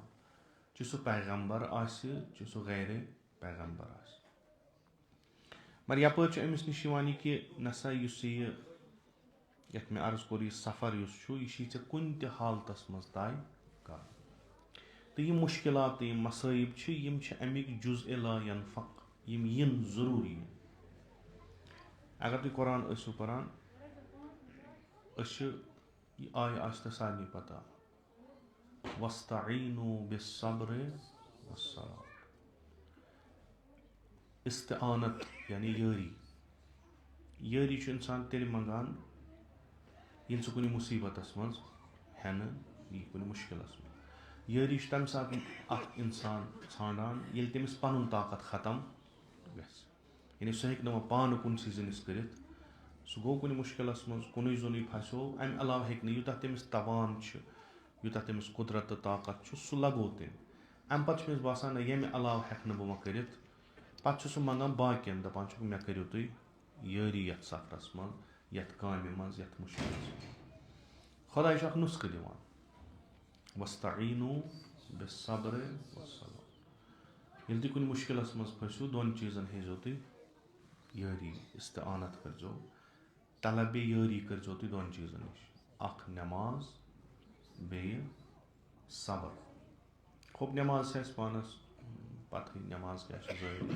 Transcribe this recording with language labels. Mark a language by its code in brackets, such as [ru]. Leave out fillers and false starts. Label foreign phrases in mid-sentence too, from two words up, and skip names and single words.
[ks] چاہے سُہ پیغمبر آسہِ چاہے سُہ غیرے پیغمبر آسہِ. مگر یپٲرۍ چھُ أمِس نِش یِوان یہِ کہِ نسا یُس یہِ یتھ مےٚ عرض کوٚر یہِ سفر یُس چھُ یہِ چھُی ژےٚ کُنہِ تہِ حالتس منٛز طے کرُن. تہٕ یِم مُشکلات تہٕ یِم مصٲیب چھِ یِم چھِ امیِکۍ جُزءِ [ar] لا ینفق [ks] یِم یِن ضروٗری. اگر تُہۍ قرآن ٲسِو پران أسۍ چھِ یہِ آیہِ آسہِ تۄہہِ سارنٕے پتہ [ar] وَاسْتَعِینُوا بِالصَّبْرِ وَالصَّلَاةِ. [ks] اِستعانت یعنی یٲری. یٲری چھُ انسان تیٚلہِ منٛگان ییٚلہِ سُہ کُنہِ مُصیبتس منٛز ہٮ۪نہٕ یی کُنہِ مُشکلس منٛز. یٲری چھُ تمہِ ساتہٕ اکھ انسان ژھانڈان ییٚلہِ تٔمِس پنُن طاقت ختم گژھِ. یعنی سُہ ہیٚکہِ نہٕ وۄنۍ پانہٕ کُنسٕے زٔنِس کٔرِتھ. سُہ گوٚو کُنہِ مُشکلس منٛز کُنُے زوٚنُے پھسیو امہِ علاوٕ ہیٚکہِ نہٕ یوٗتاہ تٔمِس توان چھُ یوٗتاہ تٔمِس قُدرت تہٕ طاقت چھُ سُہ لگوو تٔمۍ. امہِ پتہٕ چھُ أمِس باسان نہ ییٚمہِ علاوٕ ہٮ۪کہٕ نہٕ بہٕ وۄنۍ کٔرِتھ. پتہٕ چھُ سُہ منگان باقین دپان چھُکھ مےٚ کٔرِو تُہۍ یٲری یتھ سفرس منٛز یتھ کامہِ منٛز یتھ مُشکلس منٛز. خۄداے چھُ اکھ نُسخہٕ دِوان [ar] وَاسْتَعِینُوا بِالصَّبْرِ وَالصَّلَاةِ. [ks] ییٚلہِ تُہۍ کُنہِ مُشکلس منٛز پھٔسِو دۄن چیٖزن ہیٚزیو تُہۍ یٲری. اِستعانت کٔرزیو طلبِ یٲری کٔرزیو تُہۍ دۄن چیٖزن نِش. اکھ نٮ۪ماز بیٚیہِ صبر. خۄب نٮ۪ماز چھِ اَسہِ پانس پتہٕے نٮ۪ماز کیٛاہ چھِ ضروٗری.